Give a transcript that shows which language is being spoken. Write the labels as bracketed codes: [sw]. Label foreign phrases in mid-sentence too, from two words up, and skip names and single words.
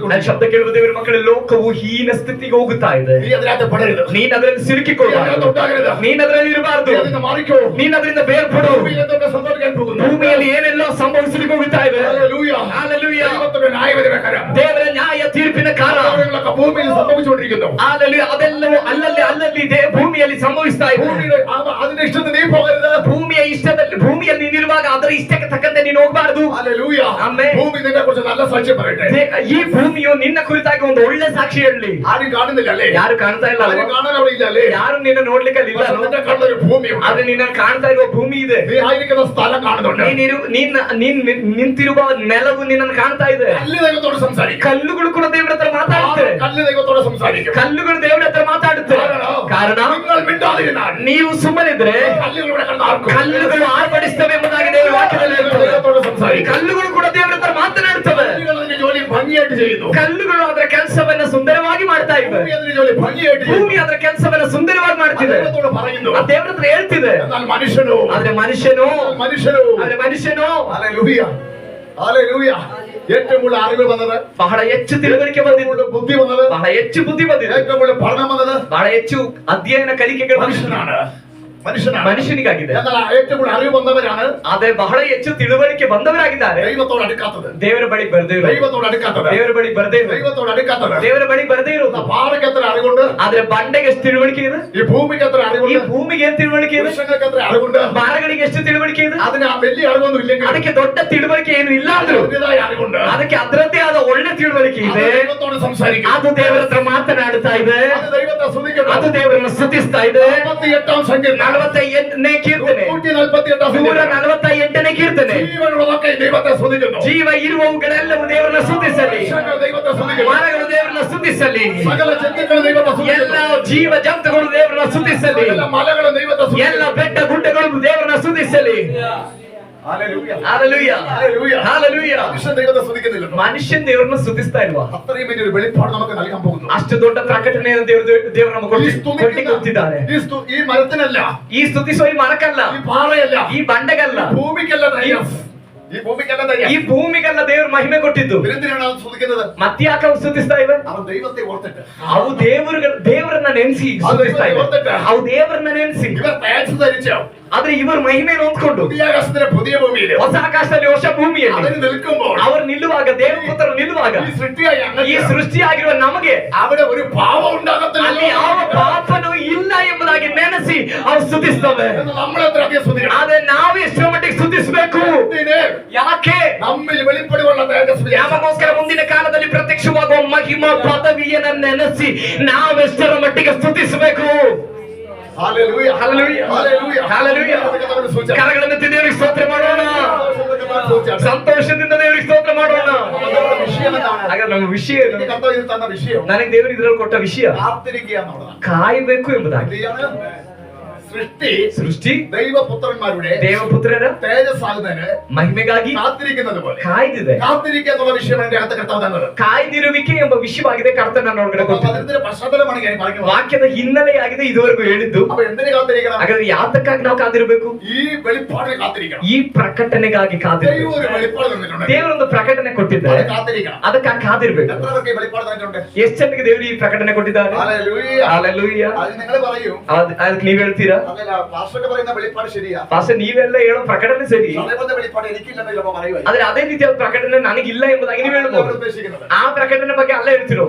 [ml] പോയിക്കൊണ്ടിരിക്കുന്നു. [kn] ಶಬ್ದ ಕೇಳುವ ದೇವರ ಮಕ್ಕಳೇ, ಲೋಕವು ಹೀನ ಸ್ಥಿತಿಗೆ ಹೋಗುತ್ತಾ ಇದೆ. [ml] നീ അതിനകത്ത് പെടരുത്. [kn] ನೀನ್ ಅದರಲ್ಲಿ ಸಿಲುಕಿಕೊಳ್ಳಬಾರದು. ನೀನ್ ಅದರಲ್ಲಿ ಇರಬಾರದು. [ml] നീ അതിന് മാറിക്കോ. [kn] ನೀನ್ ಅದರಿಂದ ಬೇರ್ಪಡು. [ml] ഭൂമിയിൽ എന്തൊക്കെ സംഭവിക്കാൻ പോകുന്നു? [kn] ಭೂಮಿಯಲ್ಲಿ ಏನೆಲ್ಲೋ ಸಂಭವಿಸಲಿಕ್ಕೆ ಹೋಗುತ್ತಾ ಇದೆ. [ml] ഹല്ലേലൂയ. ഹല്ലേലൂയ. ദൈവത്തിന്റെ ന്യായവിധിയുടെ കരം. [kn] ದೇವರ ನ್ಯಾಯ ತೀರ್ಪಿನ ಕಾಲ [ml] കാര്യങ്ങളൊക്കെ ഭൂമിയിൽ സംഭവിച്ചുകൊണ്ടിരിക്കുന്നു. [kn] ಹಲ್ಲೆಲೂಯ. ಅದೆಲ್ಲವೂ ಅಲ್ಲಲ್ಲಿ ಭೂಮಿಯಲ್ಲಿ ಸಂಭವಿಸ್ತಾ ಇದೆ. [ml] ഭൂമിയുടെ അതിന്റെ ഇഷ്ടത്തിന് നീ പോകരുത്. [kn] ಭೂಮಿಯ ಇಷ್ಟದಲ್ಲಿ ಭೂಮಿಯಲ್ಲಿ ನೀನಿರುವಾಗ ಅದರ ಇಷ್ಟಕ್ಕೆ ತಕ್ಕಂತೆ ನೀನು ಹೋಗಬಾರದು. [ml] ഹല്ലേലൂയ. [kn] ಆಮೆನ್. [ml] ഭൂമി നിന്നെ കുറിച്ച് നല്ല സാക്ഷ്യം പറയട്ടെ. [kn] ಈ ಭೂಮಿಯು ನಿನ್ನ ಕುರಿತಾಗಿ ಒಂದು ಒಳ್ಳೆ ಸಾಕ್ಷಿ ಹೇಳಲಿ. [ml] ആരും കാണുന്നില്ല അല്ലേ? [kn] ಯಾರು ಕಾಣ್ತಾ ಇಲ್ಲ. [ml] ആരും കാണാൻ അവിടെ ഇല്ല അല്ലേ? [kn] ಯಾರು ನಿನ್ನ ನೋಡ್ಲಿಕ್ಕೆ ಅಲ್ಲಿ ಇಲ್ಲ. [ml] നിന്നെ കാണുന്ന ഒരു ഭൂമിയുണ്ട്. [kn] ಆದ್ರೆ ನಿನ್ನ ಕಾಣ್ತಾ ಇರುವ ಭೂಮಿ ಇದೆ. [ml] നീ ആയിരിക്കുന്ന സ്ഥലം കാണുന്നുണ്ട്. [kn] ನೀನ್ ನಿಂತಿರುವ ನೆಲವು ನಿನ್ನನ್ನು ಕಾಣ್ತಾ ಇದೆ. [ml] കല്ല് ദൈവത്തോട് സംസാരിക്കും. [kn] ಕಲ್ಲುಗಳು ಕೂಡ ದೇವರ ಹತ್ರ ಮಾತಾಡುತ್ತೆ. [ml] കല്ല് ദൈവത്തോട് സംസാരിക്കും. [kn] ಕಲ್ಲುಗಳು ದೇವರ ಹತ್ರ ಮಾತಾಡುತ್ತೆ. ಕಾರಣ [ml] നിങ്ങൾ മിണ്ടാതിരുന്നാൽ [kn] ನೀವು ಸುಮ್ಮನಿದ್ರೆ [ml] കല്ലുകൾ ഇവിടെ കിടന്ന് ആർക്കും. [kn] ಕಲ್ಲುಗಳು ಆರ್ಭಟಿಸ್ತವೆ ಎಂಬುದಾಗಿ ದೇವರ ವಾಕ್ಯದಲ್ಲಿ ಹೇಳ್ತದೆ. [ml] ദൈവത്തോട് സംസാരിക്കും. [kn] ಕಲ್ಲುಗಳು ಕೂಡ ದೇವರ ಹತ್ರ ಮಾತನಾಡುತ್ತವೆ. [ml] കല്ലുകൾ അതിന്റെ ജോലി ഭംഗിയായിട്ട് ചെയ്യുന്നു. [kn] ಕಲ್ಲುಗಳು ಅದರ ಕೆಲಸವನ್ನ ಸುಂದರವಾಗಿ ಮಾಡ್ತಾ ಇವೆ. [ml] ഭൂമി അതിന്റെ ജോലി ഭംഗിയായിട്ട് ചെയ്യുന്നു. [kn] ಭೂಮಿ ಅದರ ಕೆಲಸವನ್ನ ಸುಂದರವಾಗಿ ಮಾಡ್ತಿದೆ. [ml] ദൈവത്തോട് പറയുന്നു. [kn] ಆ ದೇವರ ಹತ್ರ ಹೇಳ್ತಿದೆ. [ml] എന്നാൽ മനുഷ്യനോ [kn] ಆದ್ರೆ ಮನುಷ್ಯನು [ml] ഹല്ലേലൂയ. ഹല്ലേലൂയ. ഏറ്റവും കൂടുതൽ അറിവ് വന്നത്, [kn] ಬಹಳ ಹೆಚ್ಚು ತಿಳುವಳಿಕೆ ಬಂದಿದ್ದು, [ml] ബുദ്ധി വന്നത്, [kn] ಬಹಳ ಹೆಚ್ಚು ಬುದ್ಧಿ ಬಂದಿದೆ, [ml] ഏറ്റവും കൂടുതൽ പഠനം വന്നത് [kn] ಬಹಳ ಹೆಚ್ಚು ಅಧ್ಯಯನ ಕಲಿಕೆಗಳು [ml] മനുഷ്യനാണ്. [kn] ಮನುಷ್ಯನಿಗಾಗಿದೆ. [ml] എന്നാൽ ഏറ്റവും കൂടുതൽ അറിവ് വന്നവരാണ് [kn] ಆದ್ರೆ ಬಹಳ ಹೆಚ್ಚು ತಿಳುವಳಿಕೆ ಬಂದವರಾಗಿದ್ದಾರೆ [ml] ദൈവത്തോട് അടുക്കാത്തത്. [kn] ದೇವರ ಬಳಿ ಬರದೇ ಇರೋದು. [ml] ദൈവത്തോട് അടുക്കാത്തത്. [kn] ದೇವರ ಬಳಿ ಬರದೇ ಇರೋದು. [ml] ദൈവത്തോട് അടുക്കാത്തത്. [kn] ದೇವರ ಬಳಿ ಬರದೇ ಇರೋದು. [ml] പാറയ്ക്ക് എത്ര അറിവുണ്ട്? [kn] ಆದ್ರೆ ಬಂಡೆಗೆ ಎಷ್ಟು ತಿಳುವಳಿಕೆ ಇದೆ? [ml] ഈ ഭൂമിക്ക് എത്ര [kn] ಈ [ml] അറിവുണ്ട്? [kn] ಭೂಮಿಗೆ ಏನ್ ತಿಳುವಳಿಕೆ ಇದೆ? [ml] വൃക്ഷങ്ങൾക്ക് എത്ര അറിവുണ്ട്? [kn] ಮರಗಳಿಗೆ ಎಷ್ಟು ತಿಳುವಳಿಕೆ ಇದೆ? [ml] അതിന് ആ വലിയ അറിവൊന്നും ഇല്ലെങ്കിൽ [kn] ಅದಕ್ಕೆ ದೊಡ್ಡ ತಿಳುವಳಿಕೆ ಏನು ಇಲ್ಲ ಅಂದ್ರು [ml] അതിൻ്റെതായ അറിവുണ്ട്. [kn] ಅದಕ್ಕೆ ಅದರದ್ದೇ ಆದ ಒಳ್ಳೆ ತಿಳುವಳಿಕೆ [ml] അത് [kn] ಇದೆ. [ml] ദൈവത്തോട് സംസാരിക്കും. [kn] ಅದು ದೇವರ ಹತ್ರ ಮಾತನಾಡುತ್ತಾ ಇದೆ. [ml] അത് ദൈവത്തെ സ്തുതിക്കുന്നു. [kn] ಅದು ದೇವರನ್ನು ಸ್ತುತಿಸ್ತಾ ಇದೆ. [ml] 48-ാം സങ്കീർത്തനം, [kn] 48ನೇ ಕೀರ್ತನೆ, [ml] 148-ാം സങ്കീർത്തനം. [kn] 148ನೇ ಕೀರ್ತನೆ. [ml] ജീവനുള്ളതൊക്കെ ദൈവത്തെ സ്തുതിക്കുന്നു. [kn] ಜೀವ ಇರುವವುಗಳೆಲ್ಲವೂ ದೇವರನ್ನ ಸ್ತುತಿಸಲಿ. [ml] വൃക്ഷങ്ങൾ ദൈവത്തെ സ്തുതിക്കുന്നു. [kn] ಮರಗಳು ದೇವರನ್ನ ಸ್ತುತಿಸಲಿ. [ml] സകല ജന്തുക്കൾ ദൈവത്തെ [kn] ಎಲ್ಲ [ml] സ്തുതിക്കുന്നു. [kn] ಜೀವ ಜಂತುಗಳು ದೇವರನ್ನ ಸ್ತುತಿಸಲಿ. [ml] സകല മലകളും ദൈവത്തെ [kn] ಎಲ್ಲ [ml] സ്തുതിക്കുന്നു. [kn] ಬೆಟ್ಟ ಗುಡ್ಡಗಳು ದೇವರನ್ನ ಸ್ತುತಿಸಲಿ. [ml] ഹല്ലേലൂയ. [kn] ಹಾಲೆಲೂಯ, [ml] ഹല്ലേലൂയ. [kn] ಹಾಲೆಲೂಯ. [ml] മനുഷ്യൻ ദൈവത്തെ സ്തുതിക്കുന്നില്ല. [kn] ಮನುಷ್ಯನ್ ದೇವರನ್ನ ಸ್ತುತಿಸ್ತಾ ಇಲ್ವಾ? [ml] അത്രയും വലിയൊരു വെളിപ്പാട് നമുക്ക് നൽകാൻ പോകുന്നു. [kn] ಅಷ್ಟು ದೊಡ್ಡ ಪ್ರಕಟಣೆಯನ್ನು ದೇವರು ನಮಗೆ ಕೊಟ್ಟಿದ್ದಾರೆ. [ml] ഈ മരത്തിനല്ല, [kn] ಈ ಸ್ತುತಿಸುವ ಈ ಮರಕ್ಕಲ್ಲ, [ml] ഈ പാറയല്ല, [kn] ಈ ಬಂಡೆಗಲ್ಲ, [ml] ഈ ഭൂമിക്കല്ല ധൈര്യം. ഈ ഭൂമിക്കല്ല ധൈര്യം. [kn] ಈ ಭೂಮಿಗೆಲ್ಲ ದೇವರು ಮಹಿಮೆ ಕೊಟ್ಟಿದ್ದು. [ml] എന്തിനാണ് അത് സ്തുതിക്കുന്നത്? [kn] ಮತ್ತ್ಯಾಕೆ ಅವು ಸ್ತುತಿಸ್ತಾ ಇವೆ? [ml] അവൻ ദൈവത്തെ ഓർത്തിട്ട്, [kn] ಅವು ದೇವರನ್ನ ನೆನೆಸಿ ಸ್ತುತಿಸ್ತಾ ಇವೆ. ಅವು ದೇವರನ್ನ ನೆನೆಸಿ. [ml] ഇവർ തേജസ് ധരിച്ചോ, [kn] ಆದ್ರೆ ಇವರು ಮಹಿಮೆಯನ್ನು ಹೊಂದ್ಕೊಂಡು [ml] പുതിയ ആകാശത്തിലെ പുതിയ ഭൂമിയിൽ [kn] ಹೊಸ ಆಕಾಶದಲ್ಲಿ ಹೊಸ ಭೂಮಿಯಲ್ಲಿ [ml] അവന് നിൽക്കുമ്പോൾ, [kn] ಅವರು ನಿಲ್ಲುವಾಗ, ದೇವಪುತ್ರರು ನಿಲ್ಲುವಾಗ, [ml] ഈ സൃഷ്ടിയായി [kn] ಈ [ml] അങ്ങ് [kn] ಸೃಷ್ಟಿಯಾಗಿರುವ ನಮಗೆ [ml] അവിടെ ഒരു പാപം [kn] ಅಲ್ಲಿ [ml] ഉണ്ടാകത്തില്ല [kn] ಯಾವ ಪಾಪನೂ ಇಲ್ಲ ಎಂಬುದಾಗಿ ನೆನೆಸಿ ಅವು ಸ್ತುತಿಸ್ತವೆ. [ml] എന്ന് നമ്മൾ എത്ര അധികം സ്തുതിക്കണം. [kn] ಆದ್ರೆ ನಾವು ಎಷ್ಟರ ಮಟ್ಟಿಗೆ ಸ್ತುತಿಸಬೇಕು? [ml] എന്തിന്? [kn] ಯಾಕೆ? [ml] നമ്മിൽ വെളിപ്പെടുവാനുള്ള തേജസ് [kn] ಯಾಮಗೋಸ್ಕರ ಮುಂದಿನ ಕಾಲದಲ್ಲಿ ಪ್ರತ್ಯಕ್ಷವಾಗುವ ಮಹಿಮಾ ಪದವಿಯನ್ನು ನೆನೆಸಿ ನಾವೆಷ್ಟರ ಮಟ್ಟಿಗೆ ಸ್ತುತಿಸಬೇಕು? [ml] ഹല്ലേലൂയ. [kn] ಹಲ್ಲೆಲೂಯ, [ml] ഹല്ലേലൂയ. [kn] ಹಲ್ಲೆಲೂಯ. ಕರಗಳನ್ನೆತ್ತಿ ದೇವರಿಗೆ ಸ್ತೋತ್ರ ಮಾಡೋಣ. ಸಂತೋಷದಿಂದ ದೇವರಿಗೆ ಸ್ತೋತ್ರ ಮಾಡೋಣ. [ml] വിഷയം എന്താണ്? [kn] ಹಾಗಾದ್ರೆ ನಮ್ಮ ವಿಷಯ ಏನು? [ml] എനിക്ക് കർത്താവ് ഇത് തന്ന വിഷയം [kn] ನನಗೆ ದೇವರು ಇದರಲ್ಲಿ ಕೊಟ್ಟ ವಿಷಯ [ml] കാത്തിരിക്കുക എന്നുള്ളതാണ്. [kn] ಕಾಯಬೇಕು ಎಂಬುದಾಗಿ. [ml] എന്തിനാണ്? [kn] ಸೃಷ್ಟಿ [ml] ദൈവപുത്രന്മാരുടെ [kn] ದೇವಪುತ್ರರ [ml] തേജസ്സാകുന്നതിന് [kn] ಮಹಿಮೆಗಾಗಿ [ml] കാത്തിരിക്കുന്നത് പോലെ [kn] ಕಾಯ್ದಿದೆ. [ml] കാത്തിരിക്കുക എന്നുള്ള വിഷയം എന്റെ അകത്ത് കർത്താവ് തന്നത്. [kn] ಕಾಯ್ದಿರುವಿಕೆ ಎಂಬ ವಿಷಯವಾಗಿದೆ ಕರ್ತನ ಒಳಗಡೆ ಕೊಟ್ಟಿದ್ದು. [ml] അതിന്റെ പശ്ചാത്തലമാണ് ഞാൻ പറയുന്നത്. [kn] ವಾಕ್ಯದ ಹಿನ್ನೆಲೆಯಾಗಿದೆ ಇದುವರೆಗೂ ಹೇಳಿದ್ದು. [ml] അപ്പൊ എന്തിനു കാത്തിരിക്കണം? [kn] ಹಾಗಾದ್ರೆ ಯಾತಕ್ಕಾಗಿ ನಾವು ಕಾದಿರಬೇಕು? [ml] ഈ വെളിപ്പാടിനെ കാത്തിരിക്കണം. [kn] ಈ ಪ್ರಕಟಣೆಗಾಗಿ [ml] ദൈവം [kn] ಕಾದಿರಬೇಕು. [ml] ഒരു വെളിപ്പാട് തന്നിട്ടുണ്ട്. [kn] ದೇವರೊಂದು ಪ್ರಕಟಣೆ ಕೊಟ್ಟಿದ್ದಾರೆ, [ml] അത് കാത്തിരിക്കണം. [kn] ಅದಕ್ಕಾಗಿ ಕಾದಿರ್ಬೇಕು. [ml] എത്ര പേർക്ക് ഈ വെളിപ്പാട് തന്നിട്ടുണ്ട്? [kn] ಎಷ್ಟು ಜನಕ್ಕೆ ದೇವರು ಈ ಪ್ರಕಟಣೆ ಕೊಟ್ಟಿದ್ದಾರೆ? [ml] ഹല്ലേലൂയ. [kn] ಹಲ್ಲೆಲೂಯ. [ml] അത് നിങ്ങൾ പറയൂ. [kn] ಅದಕ್ಕೆ ನೀವ್ ಹೇಳ್ತೀರಾ? [ml] അതല്ല, പാസ്റ്റർക്ക് പറയുന്ന വെളിപ്പാട് ശരിയാ. [kn] ಪಾಸ್ಟರ್ ನೀವೆಲ್ಲ ಹೇಳೋ ಪ್ರಕಟಣೆ ಸರಿ, [ml] അതേപോലത്തെ വെളിപ്പാട് എനിക്കില്ലെന്ന് ചിലപ്പോ പറയുവായി. [kn] ಆದ್ರೆ ಅದೇ ರೀತಿಯ ಪ್ರಕಟಣೆ ನನಗಿಲ್ಲ ಎಂಬುದಾಗಿ ನೀವು ಹೇಳ್ಬೋದು. [ml] ഉദ്ദേശിക്കുന്നത് [kn] ಆ ಪ್ರಕಟಣೆ ಬಗ್ಗೆ ಅಲ್ಲ ಹೇಳ್ತಿರೋದು.